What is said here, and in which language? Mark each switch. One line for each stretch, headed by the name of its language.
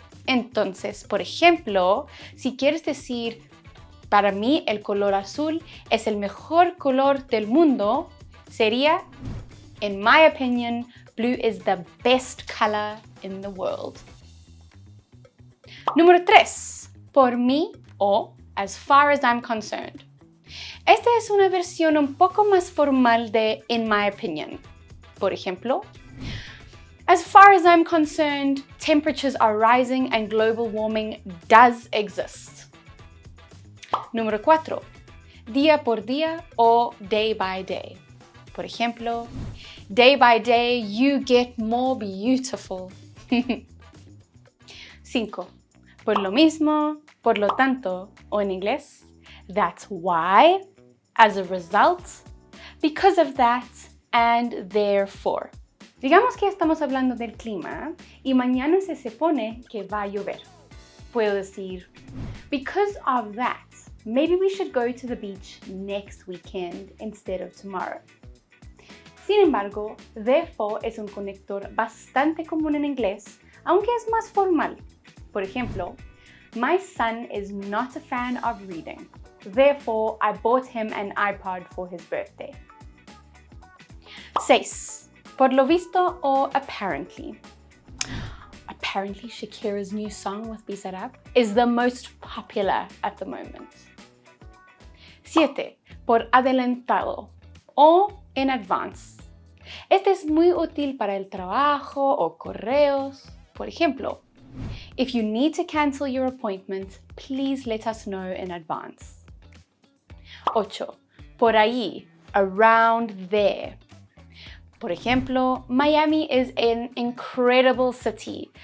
Spanish: Entonces, por ejemplo, si quieres decir para mí el color azul es el mejor color del mundo, sería
English: in my opinion, blue is the best color in the world.
Spanish: Número 3. Por mí
English: o as far as I'm concerned.
Spanish: Esta es una versión un poco más formal de
English: in my opinion.
Spanish: Por ejemplo,
English: as far as I'm concerned, temperatures are rising and global warming does exist.
Spanish: Número 4. Día por día o
English: day by day.
Spanish: Por ejemplo,
English: day by day you get more beautiful. 5.
Spanish: Por lo mismo, por lo tanto, o en inglés,
English: that's why, as a result, because of that, and therefore.
Spanish: Digamos que estamos hablando del clima y mañana se supone que va a llover. Puedo decir,
English: because of that, maybe we should go to the beach next weekend instead of tomorrow.
Spanish: Sin embargo, therefore es un conector bastante común en inglés, aunque es más formal. Por ejemplo,
English: my son is not a fan of reading. Therefore, I bought him an iPod for his birthday. 6.
Spanish: Por lo visto
English: o apparently. Apparently, Shakira's new song with Bizarrap is the most popular at the moment.
Spanish: 7. Por adelantado o
English: in advance.
Spanish: Este es muy útil para el trabajo o correos. Por ejemplo,
English: if you need to cancel your appointment, please let us know in advance. 8.
Spanish: Por ahí,
English: around there.
Spanish: Por ejemplo,
English: Miami is an incredible city.